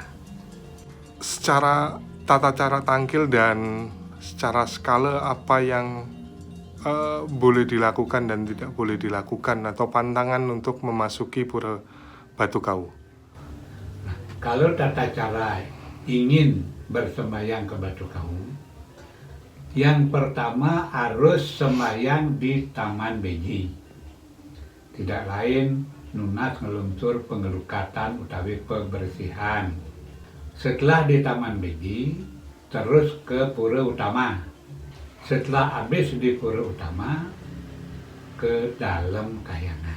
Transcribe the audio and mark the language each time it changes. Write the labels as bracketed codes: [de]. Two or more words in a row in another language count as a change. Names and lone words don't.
[id] Secara tata cara tangkil dan secara skala apa yang boleh dilakukan dan tidak boleh dilakukan atau pantangan untuk memasuki Pura Batu Kau? Nah, kalau tata cara ingin bersembahyang ke Batu Kau, yang pertama harus sembahyang di Taman Beji. Tidak lain [ban] nunas ngeluncur pengelukatan utawi pembersihan. [id] Setelah di Taman Beji, terus ke Pura Utama. Setelah habis di Pura Utama, ke dalam kayangan.